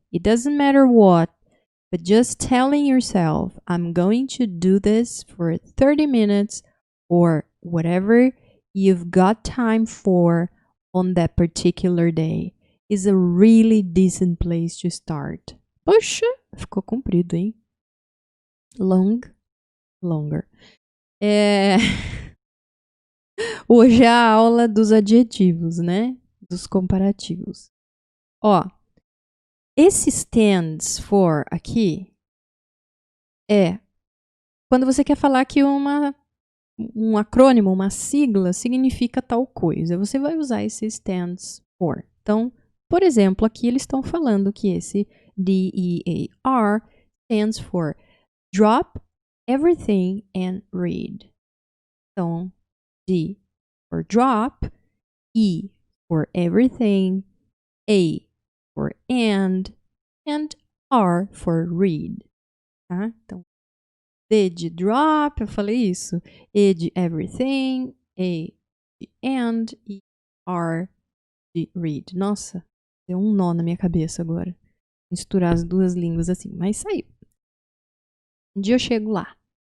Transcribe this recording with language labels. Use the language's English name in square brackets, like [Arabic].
[English] It doesn't matter what, but just telling yourself, I'm going to do this for 30 minutes or whatever you've got time for on that particular day is a really decent place to start. [Portuguese] Poxa, ficou comprido, hein? [English] Longer. [Portuguese] Hoje é a aula dos adjetivos, né? Dos comparativos. Ó, esse stands for aqui é quando você quer falar que um acrônimo, uma sigla, significa tal coisa. Você vai usar esse stands for. Então, por exemplo, aqui eles estão falando que esse DEAR stands for Drop Everything and Read. Então, [English] D for drop, E for everything, A for and R for read. [Portuguese] Tá? Então, D de drop, eu falei isso. E de everything, A de and e R de read. Nossa, deu um nó na minha cabeça agora. Misturar as duas línguas assim, mas saiu. Um dia eu chego lá.